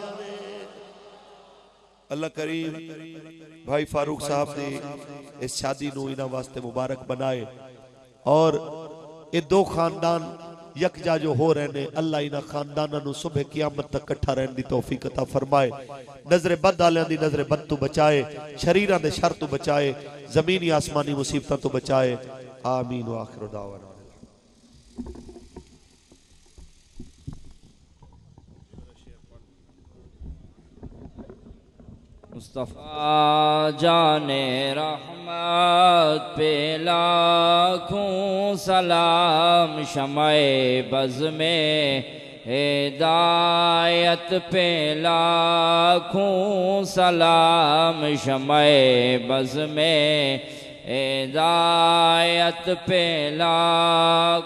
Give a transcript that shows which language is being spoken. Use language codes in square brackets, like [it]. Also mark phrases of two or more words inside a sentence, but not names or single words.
[pa] اللہ کریم بھائی فاروق صاحب نے اس شادی نوں انہاں واسطے مبارک بنائے، اور یہ دو خاندان یکجا جو ہو رہے نے، اللہ انہاں خانداناں نوں صبح قیامت تک اکٹھا رہنے کی توفیق عطا فرمائے. نظرِ بد آلیاں دی نظرِ بد توں بچائے، شریراں دے شر توں بچائے، زمینی آسمانی مصیبت توں بچائے. [ar] آمين وآخر دعوانا. [ur] مصطفیٰ جانِ رحمت پہ لاکھوں سلام، شمعِ بزمِ ہدایت پہ لاکھوں سلام، شمعِ بزمِ ہدایت پہ لاکھ.